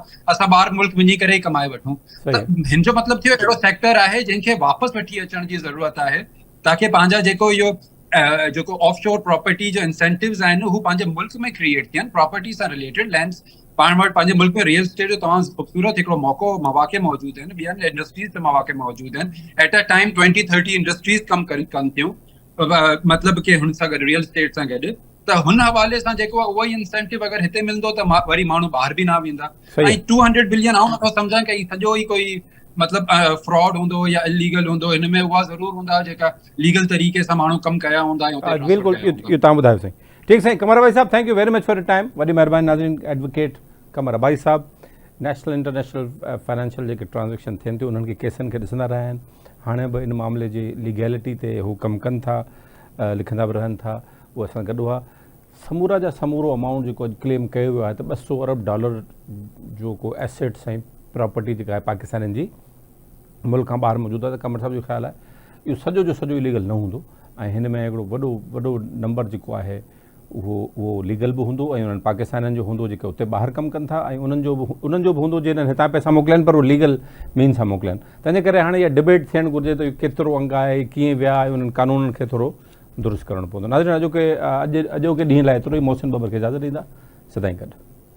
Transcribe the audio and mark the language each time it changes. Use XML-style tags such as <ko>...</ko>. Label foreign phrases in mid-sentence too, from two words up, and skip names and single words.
<sd>असां ॿाहिरि मुल्क वञी करे ई कमाए वठूं त हिन जो मतिलबु थियो अहिड़ो सेक्टर आहे जंहिंखे वापसि वठी अचण जी ज़रूरत आहे ताकी पंहिंजा जेको इहो जेको</sd> <en>offshore property</en> <sd>जो इंसेंटिव्स आहिनि हू पंहिंजे मुल्क में क्रिएट थियनि प्रॉपर्टी सां रिलेटेड लैंड्स पाण वटि पंहिंजे मुल्क में</sd> <en>real estate</en> <sd>जो तमामु ख़ूबसूरत हिकिड़ो मौक़े मौजूदु आहिनि ॿियनि इंडस्ट्रीज़ ते मौक़े मौजूदु आहिनि</sd> <en>at a time</en> <sd>20-30 इंडस्ट्रीज़ कमु कनि थियूं मतिलबु की हुन सां गॾु रियल एस्टेट सां गॾु त हुन हवाले सां जेको आहे उहो ई इंसेंटिव अगरि हिते मिलंदो त वरी माण्हू ॿाहिरि बि न वेंदा ऐं 200 बिलियन आउं नथो सम्झां की सॼो ई कोई मतिलबु फ्रॉड हूंदो या इलीगल हूंदो हिन में उहा ज़रूरु हूंदा जेका लीगल तरीक़े सां माण्हू कमु कया हूंदा बिल्कुलु इहो तव्हां ॿुधायो साईं ठीकु साईं कमर भाई साहब</sd> <en>thank you very much for your time</en> <sd>वॾी महिरबानी नाज़रीन एडवोकेट कमर भाई साहब</sd> <en>national international financial</en> <sd>जेके ट्रांजेक्शन थियनि थियूं उन्हनि खे केसनि खे ॾिसंदा रहिया आहिनि हाणे बि इन मामले जी लीगैलिटी ते हू कमु कनि था लिखंदा बि रहनि था उहो असां गॾु आहे समूरा जा समूरो अमाउंट जेको अॼु क्लेम कयो वियो आहे त $200 अरब जो को एसेट्स ऐं प्रॉपर्टी जेका आहे पाकिस्तानियुनि जी मुल्क खां ॿाहिरि मौजूदु आहे त कमर साहब जो ख़्यालु आहे इहो सॼो जो सॼो इलीगल न हूंदो ऐं हिन में हिकिड़ो वॾो नंबर जेको आहे उहो लीगल बि हूंदो ऐं उन्हनि पाकिस्तानियुनि जो हूंदो जेके उते ॿाहिरि कमु कनि था ऐं उन्हनि जो बि हूंदो जिन्हनि हितां पैसा मोकिलियनि पर उहो</sd> <en>legal mean</en> <sd>सां मोकिलियनि तंहिंजे करे हाणे इहा डिबेट थियणु घुरिजे त केतिरो अंग आहे कीअं विया ऐं उन्हनि कानूननि खे थोरो दुरुस्त करणो पवंदो नाज़रीन अॼोके ॾींहं लाइ एतिरो ई मोहसिन बबर खे इजाज़त ॾींदा सदाईं गॾु</sd>